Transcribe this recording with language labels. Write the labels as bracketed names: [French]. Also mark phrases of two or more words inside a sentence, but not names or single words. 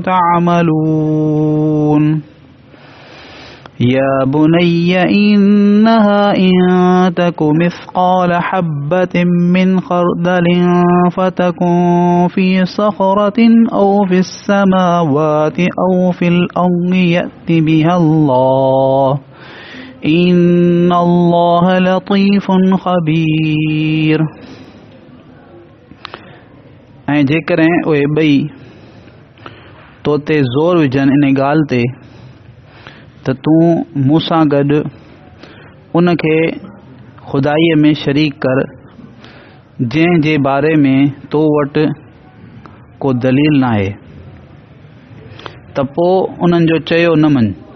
[Arabic] تعملون يا بني إنها إن تك مثقال حبة من خردل فتكن في صخرة أو في السماوات أو في الأرض يأت بها الله إن الله لطيف خبير [Sindhi] ऐं जेकॾहिं उहे ॿई तो ते ज़ोर विझनि इन ॻाल्हि ते त तूं मूंसां गॾु उनखे खुदाईअ में शरीक कर जंहिं जे बारे में तो वटि को दलील न आहे त पोइ उन्हनि जो चयो न मञ